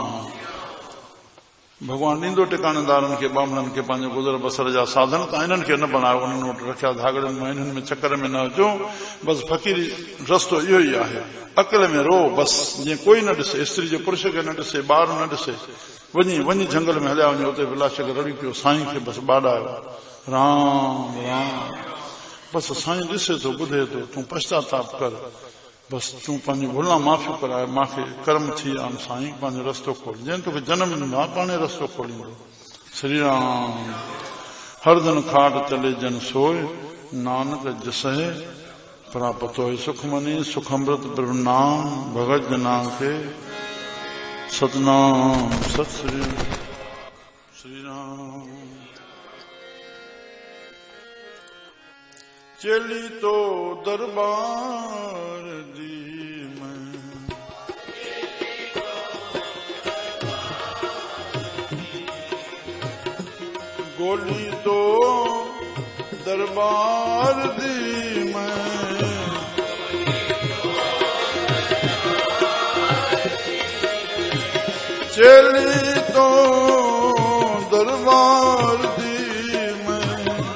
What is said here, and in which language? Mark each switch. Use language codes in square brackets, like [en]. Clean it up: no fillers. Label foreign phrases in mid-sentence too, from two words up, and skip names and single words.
[sd] भगवान ॾींदो टिकाणेदारनि खे ॿामणनि खे पंहिंजो गुज़र बसर जा साधन त इन्हनि खे न बणायो उन्हनि वटि रखिया धागड़नि में इन्हनि में चकर में न अचो। बस फ़क़ीरी रस्तो इहो ई आहे। अकेले में रो बस जीअं कोई न ॾिसे स्त्री जो पुरुष खे न ॾिसे ॿार न ॾिसे। वञी झंगल में हलिया वञे उते विलाशक रड़ी पियो साईं खे बस बाॾायो राम राम। बस साईं ॾिसे थो ॿुधे थो तूं पश्चाताप कर बस तूं पंहिंजी भुला माफ़ी कराए मूंखे कर्म थी विया आहिनि साईं पंहिंजो रस्तो खोल। जंहिं तोखे जनम ॾिनो आहे पाणे रस्तो खोलींदो। श्री राम। [pa] ਹਰ ਦਿਨ ਖਾਟ ਚਲੇ ਜਨ ਸੋਏ ਨਾਨਕ ਜਸੇ ਪ੍ਰਾਪਤ ਹੋ ਸੁਖਮਨੀ ਸੁਖਮ੍ਰਿਤ ਪ੍ਰਭੁ ਨਾਮ ਭਗਤ ਜਨਾ ਕੇ ਸਤਨਾਮ ਸਤ ਸ੍ਰੀ ਰਾਮ। ਚਲੀ ਤੋ ਦਰਬਾਰ ਦੀ ਮੈਂ ਗੋਲੀ ਤੋ ਦਰਬਾਰ ਦੀ ਮੈਂ ਚਲੀ ਤੋ ਦਰਬਾਰ ਦੀ ਮੈਂ